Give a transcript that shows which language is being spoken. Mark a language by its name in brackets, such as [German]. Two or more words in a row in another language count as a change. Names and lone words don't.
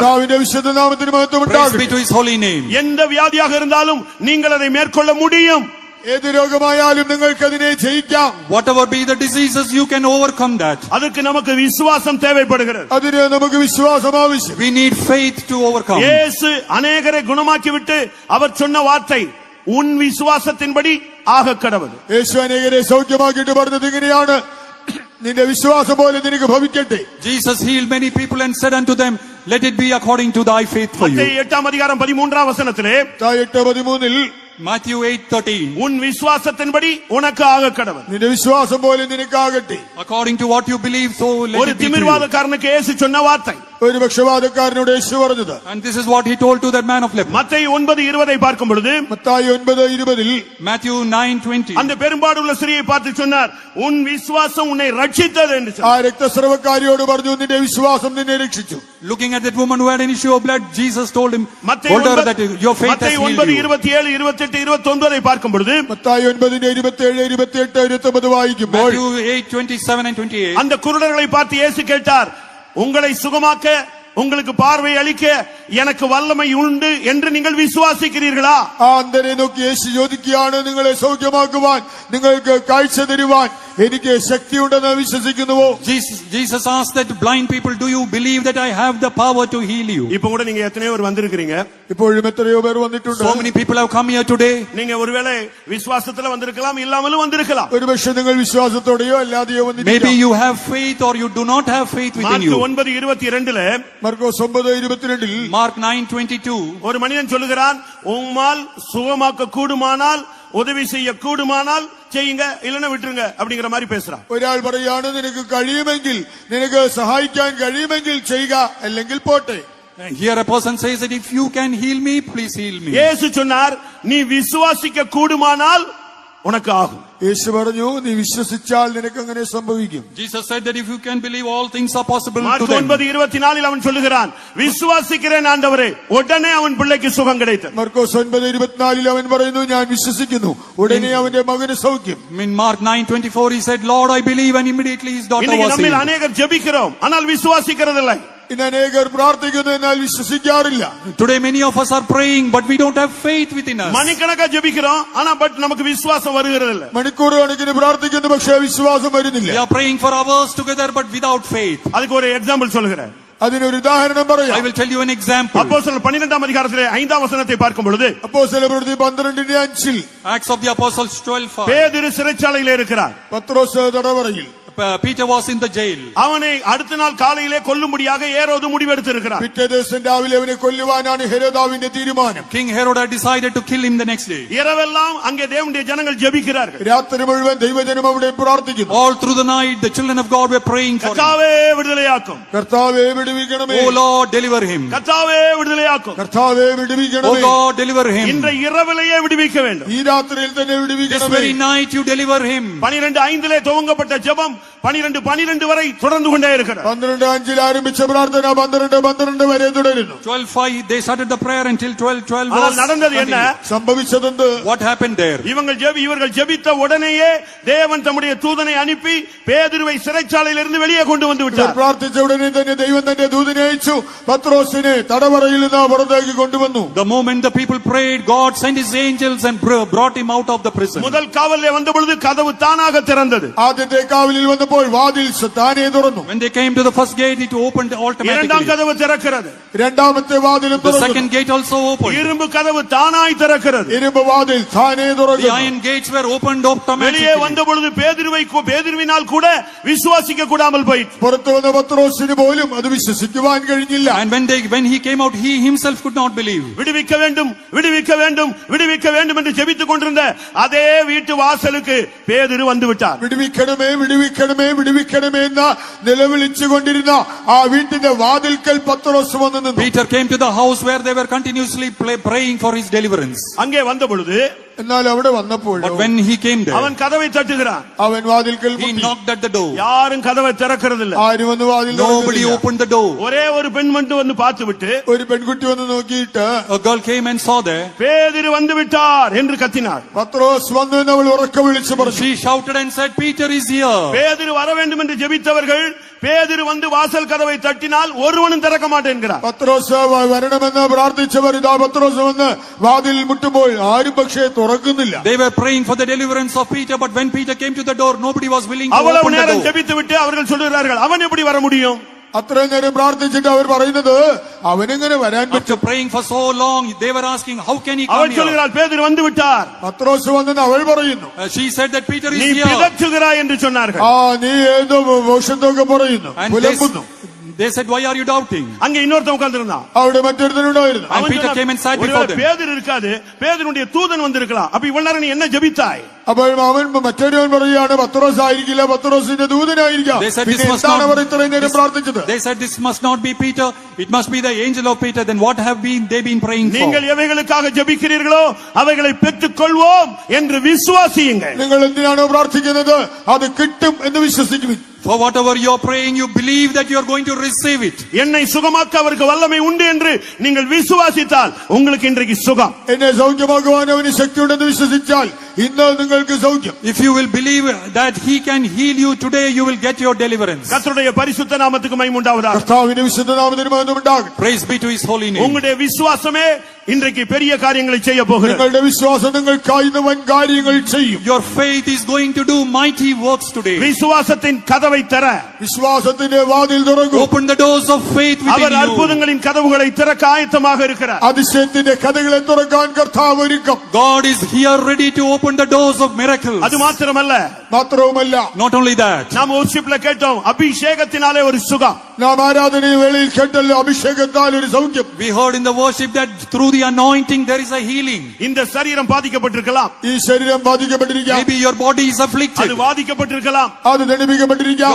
[Malayalam] കർത്താവിന്റെ വിശുദ്ധ നാമത്തിന് മഹത്വം [English] Praise be [Malayalam] ഉണ്ടാകട്ടെ. [English] to his holy name. [Tamil] எந்த வியாதியாக இருந்தாலும் நீங்கள் அதை மேற்கொள்ள முடியும். [Malayalam] ഏത് രോഗമായാലും നിങ്ങൾക്ക് അതിനെ ജയിക്കാം. [English] Whatever be the diseases, you can overcome that. [Tamil] அதுக்கு நமக்கு விசுவாசம் தேவைப்படுகிறது. [Malayalam] അതിന് നമുക്ക് വിശ്വാസം ആവശ്യം. [English] We need faith to overcome. [Tamil] இயேசு அநேகரை குணமாக்கி விட்டு அவர் சொன்ன வார்த்தை, உன் விசுவாசத்தின்படி ஆக கடவுள். [Malayalam] യേശു അനേകരെ സൗഖ്യമാക്കിയിട്ട് പറഞ്ഞത് ഇങ്ങനെയാണ്, നിന്റെ വിശ്വാസം പോലെ നിനക്ക് ഭവിക്കട്ടെ. [English] Jesus healed many people and said unto them, let it be according to thy faith for you. [Tamil] மத்தேயு 8-ம் அதிகாரம் 13-ம் வசனத்திலே, 8:13 [English] Matthew 8:13. [Tamil] உன் விசுவாசத்தின்படி உனக்கு ஆக கடவுள். [Malayalam] നിന്റെ വിശ്വാസം പോലെ നിനക്കാകട്ടെ. [English] According to what you believe, so let [Tamil] ஒரு [English] it be to you. [Tamil] திமிர்வாதக்காரனுக்கு இயேசு சொன்ன வார்த்தை. [Malayalam] ഒരു പക്ഷവാതക്കാരനോട് യേശു പറഞ്ഞത്. [English] And this is what he told to that man of leper. [Tamil] மத்தேயு 9:20 பார்க்கும் பொழுது, [Malayalam] മത്തായി 9:20 [English] Matthew 9:20. [Tamil] அந்த பெரும்பாடுள்ள ஸ்திரியை பார்த்து சொன்னார், உன் விசுவாசம் உன்னை ரட்சித்தது என்று [Malayalam] ആ [Tamil] சொன்னார். [Malayalam] രക്തസ്രവക്കാരിയോട് പറഞ്ഞു, നിന്റെ വിശ്വാസം നിന്നെ രക്ഷിച്ചു. [English] Looking at that woman who had an issue of blood, Jesus told her that your faith has healed you. [Tamil] 9:27, 28, 29 பார்க்கும் பொழுது, [Malayalam] മത്തായി 9:27, 28, 29 വായിക്കുമ്പോൾ [English] Matthew 8:27 and 28. [Tamil] அந்த குருடர்களை பார்த்து இயேசு கேட்டார், உங்களை சுகமாக்க, உங்களுக்கு பார்வை அளிக்க எனக்கு வல்லமை உண்டு என்று நீங்கள் விசுவாசிக்கிறீர்களா? [Malayalam] ആ അന്ധനെ നോക്കി യേശു ചോദിക്കുകയാണ്, നിങ്ങളെ സൗഖ്യമാക്കുവാൻ, നിങ്ങൾക്ക് കാഴ്ച തരുവാൻ എനിക്ക് ശക്തിയുണ്ടെന്ന് വിശ്വസിക്കുന്നുവോ? [English] Jesus asked that blind people, do you believe that I have the power to heal you? [Tamil] இப்போ கூட நீங்க எத்தனையோ பேர் வந்திருக்கீங்க. [Malayalam] ഇപ്പോഴും എത്രയോ പേർ വന്നിട്ടുണ്ട്. [English] So many people have come here today. [Tamil] நீங்க ஒருவேளை விசுவாசத்துல வந்திருக்கலாம், இல்லாமலும் வந்திருக்கலாம். [Malayalam] ഒരുപക്ഷെ നിങ്ങൾ വിശ്വാസത്തോടെയോ അല്ലാതെയോ [English] Maybe [Malayalam] വന്നിരിക്കാം. [English] you have faith or you do not have faith within [Tamil] மார்க் [English] you. [Tamil] 9:22 [Malayalam] മർക്കോസ് 9:22 [English] Mark 9:22. [Tamil] ஒரு மனிதன் சொல்லுகிறான், உம்மால் சுகமாக்க கூடுமானால், உதவி செய்ய கூடுமானால் செய்யுங்க, இல்லைன்னா விட்டுருங்க அப்படிங்கிற மாதிரி பேசுறான். [Malayalam] ഒരാൾ പറയാണ്, നിനക്ക് കഴിയുമെങ്കിൽ, നിനക്ക് സഹായിക്കാൻ കഴിയുമെങ്കിൽ ചെയ്യുക, അല്ലെങ്കിൽ പോട്ടെ. [English] Here a person says that if you can heal me, please heal me. [Tamil] இயேசு சொன்னார், நீ விசுவாசிக்க கூடுமானால் உனக்கு ஆகும். [Malayalam] യേശു പറഞ്ഞു, നീ വിശ്വസിച്ചാൽ നിനക്ക് അങ്ങനെ സംഭവിക്കും. [English] Jesus said that if you can believe, all things are possible to [Tamil] மார்க் [English] them. [Tamil] 9:24 அவன் சொல்லுகிறான், விசுவாசிக்கிறேன் ஆண்டவரே, உடனே அவன் பிள்ளைக்கு சுகம் கிடைத்தது. [Malayalam] മർക്കോസ് 9:24 അവൻ പറയുന്നു, ഞാൻ വിശ്വസിക്കുന്നു, ഉടനെ അവന്റെ മകന് സൗഖ്യം. [English] In Mark 9:24 he said, Lord, I believe, and immediately his daughter [Tamil] இன்னைக்கு [English] was [Tamil] நம்மில் [English] healed. [Tamil] அநேகர் ஜெபிக்கிறோம், ஆனால் விசுவாசிக்கிறதில்லை. [Malayalam] ഇന്ന് അനേകർ പ്രാർത്ഥിക്കുന്നു, എന്നാൽ വിശ്വസിക്കാറില്ല. [English] Today many of us are praying, but we don't have faith within us. [Tamil] மணிக்கணக்கா ஜெபிக்கிறோம், ஆனா நமக்கு விசுவாசம் வருகிறதில்லை. [Malayalam] മണിക്കൂർ കണക്കിന് പ്രാർത്ഥിക്കുന്നു, പക്ഷേ വിശ്വാസം വരുന്നില്ല. [English] We are praying for hours together, but without faith. [Tamil] அதுக்கு ஒரு எக்ஸாம்பிள் சொல்லுகிறேன். [Malayalam] അതിനൊരു ഉദാഹരണം പറയാം. [English] I will tell you an example. [Tamil] அப்போஸ்தலர் 12ஆம் அதிகாரத்திலே 5ஆம் வசனத்தை பார்க்கும் பொழுது, [Malayalam] അപ്പോസ്തലപ്രവൃത്തി 12:5 [English] Acts of the Apostles 12:5. [Tamil] பேதுரு சிறைச்சாலையிலே இருக்கிறார். [Malayalam] പത്രോസ് തടവറയിൽ. [English] Peter was in the jail. [Tamil] அவனை அடுத்த நாள் காலையிலே கொல்லும்படியாக ஏரோது முடிவெடுத்திருக்கிறார். [Malayalam] പിറ്റേ ദിവസം രാവിലെ അവനെ കൊല്ലുവാനാണ് ഹെരോദാവിന്റെ തീരുമാനം. [English] King Herod had decided to kill him the next day. [Tamil] இரவெல்லாம் அங்கே தேவனுடைய ஜனங்கள் ஜெபிக்கிறார்கள். [Malayalam] രാത്രി മുഴുവൻ ദൈവജനം അവിടെ പ്രാർത്ഥിക്കുന്നു. [English] All through the night the children of God were praying for him. [Tamil] கர்த்தாவே விடுதலையாக்கும், [Malayalam] കർത്താവേ വിടുവിക്കണമേ, [English] Oh Lord, deliver him. [Tamil] கர்த்தாவே விடுதலையாக்கும், [Malayalam] കർത്താവേ [English] Oh [Malayalam] വിടുവിക്കണമേ, [English] God, deliver him. [Tamil] இன்றை இரவிலேயே விடுவிக்க வேண்டும். [Malayalam] ഈ രാത്രിയിൽ തന്നെ [English] This [Malayalam] വിടുവിക്കണമേ. [English] very night you deliver him. [Tamil] 12:5 துவங்கப்பட்ட ஜெபம் 12:12 வரை தொடர்ந்து கொண்டே இருக்கிறது. [Malayalam] 12:5 ആരംഭിച്ച പ്രാർത്ഥന 12:12 വരെ തുടരുന്നു. [English] 12:5 they started the prayer until 12:12 [Tamil] ஆனால் [English] was [Tamil] நடந்தது என்ன? [English] continued. [Malayalam] സംഭവിച്ചതെന്ത്? [English] What happened there? [Tamil] இவர்கள் ஜெபித்த உடனேயே தேவன் தம்முடைய தூதனை அனுப்பி பேதுருவை சிறைச்சாலையிலிருந்து வெளியே கொண்டு வந்து [Malayalam] ഇവർ [Tamil] விட்டார். [Malayalam] പ്രാർത്ഥിച്ച ഉടനെ തന്നെ ദൈവം തന്റെ ദൂതനെ അയച്ചു, പത്രോസിനെ തടവറയിൽ നിന്ന് പുറത്തേക്ക് കൊണ്ടുവന്നു. [English] The moment the people prayed, God sent his angels and brought him out of the prison. [Tamil] முதல் காவலிலே வந்த பொழுது கதவு தானாக திறந்தது. [Malayalam] ആദ്യത്തെ കാവലിൽ വന്നപ്പോൾ വാതിൽ താനേ തുറന്നു. [English] When they came to the first gate, it opened automatically. [Tamil] இரண்டாம் கதவு திறக்கிறது. [Malayalam] രണ്ടാമത്തെ വാതിലും [English] The [Malayalam] തുറന്നു. [English] second gate also opened. [Tamil] இரும்பு கதவு தானாய் திறக்கிறது. [Malayalam] ഇരുമ്പ് വാതിൽ താനേ [English] The [Malayalam] തുറന്നു. [English] iron gates were opened [Tamil] வெளியே [English] automatically. [Tamil] வந்த பொழுது பேதுருவினால் கூட விசுவாசிக்க கூடாமல் போயிற்று. [Malayalam] പുറത്തു വന്ന പത്രോസിന് പോലും അത് വിശ്വസിക്കുവാൻ കഴിഞ്ഞില്ല. [English] And when he came out, he himself could not believe. [Tamil] விடுவிக்க வேண்டும், விடுவிக்க வேண்டும், விடுவிக்க வேண்டும் என்று ஜெபித்துக் கொண்டிருந்த அதே வீட்டு வாசலுக்கு பேதுரு வந்து விட்டார். [Malayalam] വിടുവിക്കണമേ, വിടുവിക്കണമേ, വിടുവിക്കണമേ എന്ന നിലവിളിച്ചുകൊണ്ടിരുന്ന ആ വീട്ടിന്റെ വാതിൽക്കൽ പത്രോസ് വന്നു നിന്നു. [English] Peter came to the house where they were continuously praying for his deliverance. [Tamil] அங்கே வந்த பொழுது [Malayalam] എന്നാൽ അവിടെ വന്നപ്പോൾ [English] But when he came there, [Tamil] அவன் கதவை தட்டுகிறான். [Malayalam] അവൻ വാതിൽക്കൽ [English] he [Malayalam] മുട്ടി. [English] knocked at the door. [Tamil] யாரும் கதவை திறக்கிறதில்லை. [Malayalam] ആരും വന്ന് വാതിൽ [English] Nobody [Malayalam] തുറക്കുന്നില്ല. [English] opened the door. [Tamil] ஒரே ஒரு பெண் மட்டும் வந்து பார்த்துவிட்டு [Malayalam] ഒരു പെൺകുട്ടി വന്ന് നോക്കിയിട്ട് [English] A girl came and saw there. [Tamil] பேதுரு வந்து விட்டார் என்று கத்தினார். [Malayalam] പത്രോസ് വന്നു എന്ന് അവൾ ഉറക്കെ വിളിച്ചു പറഞ്ഞു. [English] She shouted and said, Peter is here. [Tamil] பேதுரு வர வேண்டும் என்று ஜெபித்தவர்கள் பேதுரு வந்து வாசல் கதவை தட்டினால் ஒருவனும் திறக்க மாட்டேன்கிறார். [Malayalam] പത്രോസ് വരണമെന്ന് പ്രാർത്ഥിച്ചവർ ഇതാ പത്രോസ് വന്ന് വാതിൽ മുട്ടുമ്പോൾ ആരും പക്ഷേ തുറക്കുന്നില്ല. [English] They were praying for the deliverance of Peter, but when Peter came to the door, nobody was willing to [Tamil] அவ்வளவு [English] open the [Tamil] நேரம் [English] door. [Tamil] ஜெபித்து விட்டு அவர்கள் சொல்கிறார்கள், அவன் எப்படி வர முடியும்? [Malayalam] അത്രയും നേരം പ്രാർത്ഥിച്ചിട്ട് അവർ പറയുന്നത് അവനെങ്ങനെ വരാൻ [English] After [Malayalam] പറ്റും? [English] praying for so long, they were asking, how can he come [Tamil] அவள் [English] here? [Tamil] சொல்கிறாள், பேதுரு வந்து விட்டார். [Malayalam] പത്രോസ് വന്നെന്ന് അവൾ പറയുന്നു. [English] She said that Peter is [Tamil] நீ [English] here. [Tamil] பிதற்றுகிறாய் என்று சொன்னார்கள். [Malayalam] നീ ഏതോ മോശത്തൊക്കെ പറയുന്നു, [English] And [Malayalam] പുലമ്പുന്നു. [English] They said, why are you doubting? [Tamil] அங்க இன்னொருத்தன் உட்கார்ந்திருந்தான். [Malayalam] അവിടെ മറ്റൊരുത്തനുണ്ടായിരുന്നു. [English] And Peter came and sat before them. [Tamil] பேதுரு இருக்காது, பேதுருடைய தூதன் வந்திருக்கலாம். அப்ப இவ்வளவு நேரம் நீ என்ன ஜெபித்தாய்? [Malayalam] അപ്പോൾ അവൻ മറ്റൊരുവൻ പറയുകയാണ് പത്രോസ് ആയിരിക്കില്ല, പത്രോസിന്റെ ദൂതനായിരിക്കാം. [English] They said this must [Malayalam] എന്താണ് അവർ ഇത്രയും നേരം പ്രാർത്ഥിച്ചത്? [English] They said this must not be Peter, it must be the angel of Peter. Then what have they been praying for? [Tamil] நீங்கள் எவைகளுக்காக ஜெபிக்கிறீர்களோ அவைகளை பெற்றுக்கொள்வோம் என்று விசுவாசியுங்கள். [Malayalam] നിങ്ങൾ എന്തിനാണോ പ്രാർത്ഥിക്കുന്നത് അത് കിട്ടും എന്ന് വിശ്വസിക്കുവിൻ. [English] For whatever you are praying, you believe that you are going to receive it. [Tamil] என்னை சுகமாக்க அவருக்கு வல்லமை உண்டு என்று நீங்கள் விசுவாசித்தால் உங்களுக்கு இன்றைக்கு சுகம். [Malayalam] എന്നെ സൗഖ്യമാക്കുവാൻ അവന് ശക്തിയുണ്ടെന്ന് വിശ്വസിച്ചാൽ ഇന്ന് നിങ്ങൾക്ക് സൗഖ്യം. [English] If you will believe that he can heal you today, you will get your deliverance. [Tamil] கர்த்தருடைய பரிசுத்த நாமத்துக்கு மகிமை உண்டாவதாக. [Malayalam] കർത്താവിന്റെ വിശുദ്ധ നാമത്തിന് മഹത്വം ഉണ്ടാകട്ടെ. [English] Praise be to his holy name. [Tamil] உங்களுடைய விசுவாசமே இன்றைக்கு பெரிய காரியங்களை செய்ய போகிறது. [Malayalam] നിങ്ങളുടെ വിശ്വാസം നിങ്ങൾക്കായി വൻ കാര്യങ്ങൾ ചെയ്യും. [English] Your faith is going to do mighty works today. [Tamil] விசுவாசத்தின் கதவை தர, [Malayalam] വിശ്വാസത്തിന്റെ വാതിൽ തുറക്കും. [English] Open the doors of faith within [Tamil] அவர் [English] you. [Tamil] அற்புதங்களின் கதவுகளை திறக்க ஆயத்தமாக இருக்கிறார். [Malayalam] അതിശയത്തിന്റെ കഥകളെ തുറക്കാൻ കർത്താവ് ഒരുക്കം. [English] God is here ready to open the doors of miracles. [Tamil] அது மாத்திரமல்ல, [Malayalam] മാത്രവുമല്ല, [English] Not only that, [Tamil] நாம் worshipல கேட்டோம், அபிஷேகத்தினாலே ஒரு சுகம். [Malayalam] നാം ആരാധന വേളയിൽ കേട്ടല്ലോ, അഭിഷേകത്താൽ ഒരു സൗഖ്യം. [English] we heard in the worship that through the anointing there is a healing. [Tamil] இந்த சரீரம் பாதிக்கப்பட்டிருக்கலாம், [Malayalam] ഈ ശരീരം ബാധിക്കപ്പെട്ടിരിക്കാം, [English] Maybe your body is [Tamil] அது [English] afflicted. [Tamil] பாதிக்கப்பட்டிருக்கலாம், [Malayalam] അത് ദണ്ഡിപ്പിക്കപ്പെട്ടിരിക്കാം,